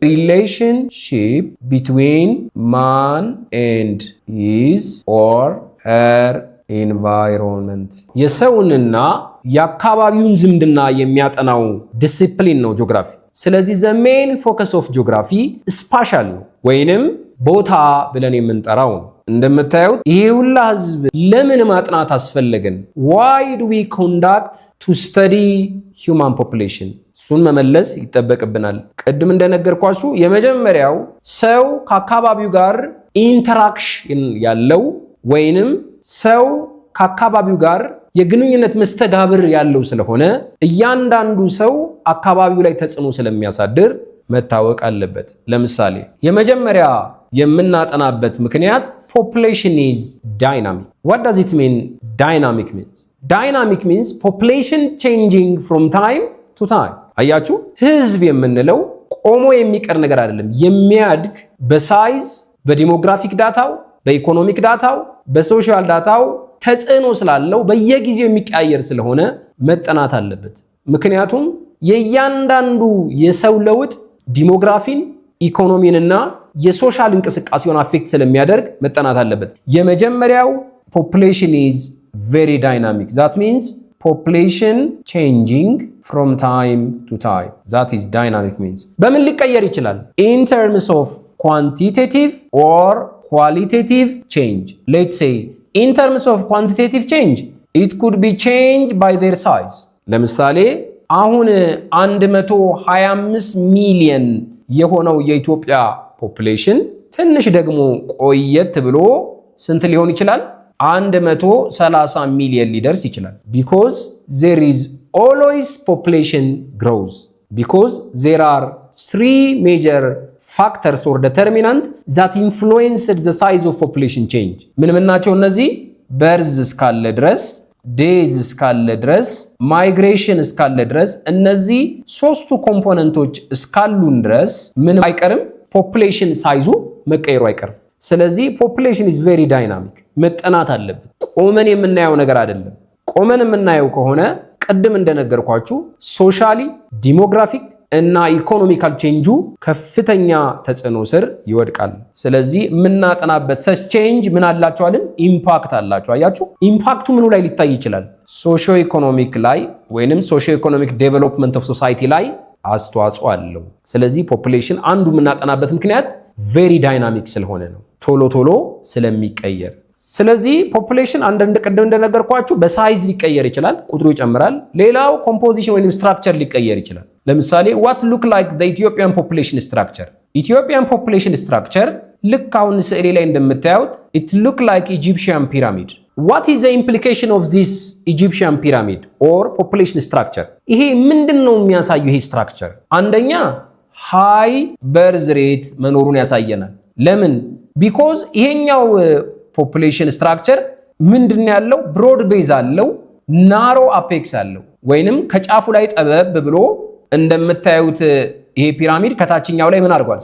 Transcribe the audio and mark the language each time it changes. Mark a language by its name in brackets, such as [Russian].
[Amharic] ሪሌሽንሺፕ ቢትዊን ማን ኤንድ ሂዝ ኦር ሄር ኢንቫይሮንመንት። የሰውንና የአካባቢውን ዝምድና የሚያጠናው ዲሲፕሊን ነው ጂኦግራፊ። ስለዚህ ዘ ሜን ፎከስ ኦፍ ጂኦግራፊ ስፓሻል ነው ወይንም ቦታ ብለን የምንጠራው ነው። እንደምታዩት ይሄ ሁላ ህዝብ ለምን ማጥናት አስፈለገን? [English] why do we conduct to study human population? [Amharic] እሱን መመለስ ይጠበቅብናል። ቅድም እንደነገርኳችሁ የመጀመሪያው ሰው ከአካባቢው ጋር ኢንተራክሽን ያለው ወይንም ሰው ከአካባቢው ጋር የግንኙነት መስተጋብር ያለው ስለሆነ እያንዳንዱ ሰው አካባቢው ላይ ተጽዕኖ ስለሚያሳድር መታወቅ አለበት። ለምሳሌ የመጀመሪያ የምናጠናበት ምክንያት population is dynamic. [English] What does it mean? Dynamic means population changing from time to time. [Amharic] አያችሁ፣ ህዝብ የምንለው ቆሞ የሚቀር ነገር አይደለም። የሚያድግ በሳይዝ፣ በዲሞግራፊክ ዳታው፣ በኢኮኖሚክ ዳታው፣ በሶሻል ዳታው ተጽዕኖ ስላለው በየጊዜው የሚቀያየር ስለሆነ መጠናት አለበት። ምክንያቱም የእያንዳንዱ የሰው ለውጥ ዲሞግራፊን፣ ኢኮኖሚንና የሶሻል እንቅስቃሴውን አፌክት ስለሚያደርግ መጠናት አለበት። የመጀመሪያው population is very dynamic. [English] That means population changing from time to time. That is dynamic means. በምን ሊቀየር ይችላል? In terms of quantitative or qualitative change. Let's say in terms of quantitative change, it could be changed by their size. [Amharic] ለምሳሌ አሁን 125 ሚሊዮን የሆነው የኢትዮጵያ ፖፑሌሽን ትንሽ ደግሞ ቆየት ብሎ ስንት ሊሆን ይችላል? [English] 130 ሚሊዮን ሊደርስ ይችላል። because there is always population growth, because there are three major factors or determinants that influenced the size of population change. [Amharic] ምን ናቸው እነዚህ? birth እስካለ ድረስ፣ ዴዝ እስካለ ድረስ፣ ማይግሬሽን እስካለ ድረስ፣ እነዚህ ሶስቱ ኮምፖነንቶች እስካሉን ድረስ ምን አይቀርም? ፖፑሌሽን ሳይዙ መቀየሩ አይቀርም። ስለዚህ ፖፑሌሽን is very dynamic መጠናት አለበት። ቆመን የምናየው ነገር አይደለም። ቆመን የምናየው ከሆነ ቀደም እንደነገርኳችሁ ሶሻሊ፣ ዲሞግራፊክ እና ኢኮኖሚካል ቼንጁ ከፍተኛ ተጽዕኖ ስር ይወድቃል። ስለዚህ የምናጠናበት ሰች ቼንጅ ምን አላቸው አይደል? ኢምፓክት አላቸው። አያችሁ፣ ኢምፓክቱ ምኑ ላይ ሊታይ ይችላል? ሶሺዮ ኢኮኖሚክ ላይ ወይንም ሶሺዮ ኢኮኖሚክ ዴቨሎፕመንት ኦፍ ሶሳይቲ ላይ አስተዋጽኦ አለው። ስለዚህ ፖፑሌሽን አንዱ የምናጠናበት ምክንያት ቬሪ ዳይናሚክ ስለሆነ ነው፣ ቶሎ ቶሎ ስለሚቀየር። ስለዚህ ፖፑሌሽን አንድ ቀደም እንደነገርኳችሁ በሳይዝ ሊቀየር ይችላል፣ ቁጥሩ ይጨምራል። ሌላው ኮምፖዚሽን ወይንም ስትራክቸር ሊቀየር ይችላል። ለምሳሌ what look like the Ethiopian population structure? [English] Ethiopian population structure ልክ አሁን ስዕሌ ላይ እንደምታዩት it look like Egyptian pyramid. What is the implication of this Egyptian pyramid or population structure? [Amharic] ይሄ ምንድነው የሚያሳየው? ይሄ ስትራክቸር አንደኛ ሃይ በርዝ ሬት መኖሩን ያሳየናል። ለምን? because ይሄኛው ፖፑሌሽን ስትራክቸር ምንድን ያለው? ብሮድ ቤዝ አለው፣ ናሮ አፔክስ አለው። ወይንም ከጫፉ ላይ ጠበብ ብሎ እንደምታዩት ይሄ ፒራሚድ ከታችኛው ላይ ምን አድርጓል?